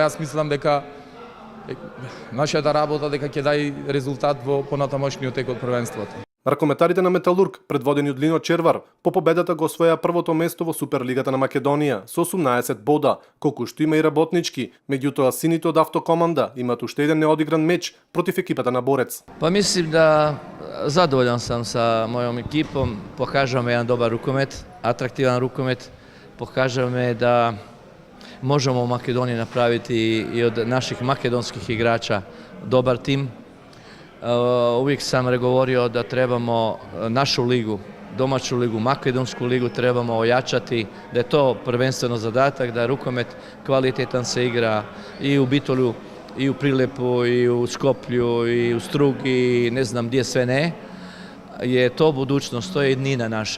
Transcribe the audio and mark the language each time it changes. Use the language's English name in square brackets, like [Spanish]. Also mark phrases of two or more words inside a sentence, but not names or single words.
[Macedonian] Јас мислам дека нашата работа дека ќе даде резултат во понатамошниот тек од првенството. Ракометарите на Металург, предводени од Лино Червар, по победата го освоја првото место во Суперлигата на Македонија со 18 бода, колку што има и работнички. Меѓутоа, сините од Автокоманда имаат уште еден неодигран меч против екипата на Борец. [Croatian] Pa mislim da zadovoljan sam sa mojom ekipom, pokažemo jedan dobar rukomet, atraktivan rukomet, pokažemo da možemo u Makedoniji napraviti i od naših makedonskih igrača dobar tim. Uvijek sam govorio da trebamo našu ligu, domaću ligu, makedonsku ligu trebamo ojačati, da je to prvenstveno zadatak, da rukomet kvalitetan se igra i u Bitolju, i u Prilepu, i u Skoplju, i u Strugi, i ne znam gdje sve ne, je to budućnost, to je jednina naša.